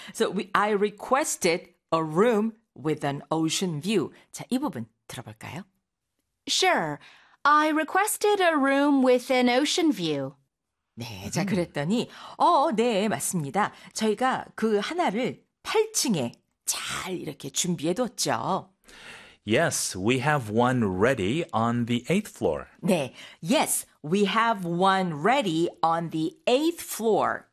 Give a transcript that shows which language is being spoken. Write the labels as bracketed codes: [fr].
[en] So I requested a room with an ocean view. [ko] 자, 이 부분 들어볼까요? [en] Sure. I requested a room with an ocean view. [ko] 네, 자, 그랬더니, 네, 맞습니다. 저희가 그 하나를 8층에 잘 이렇게 준비해 뒀죠. [en] Yes, we have one ready on the 8th floor. [ko] 네, [en] yes, we have one ready on the eighth floor.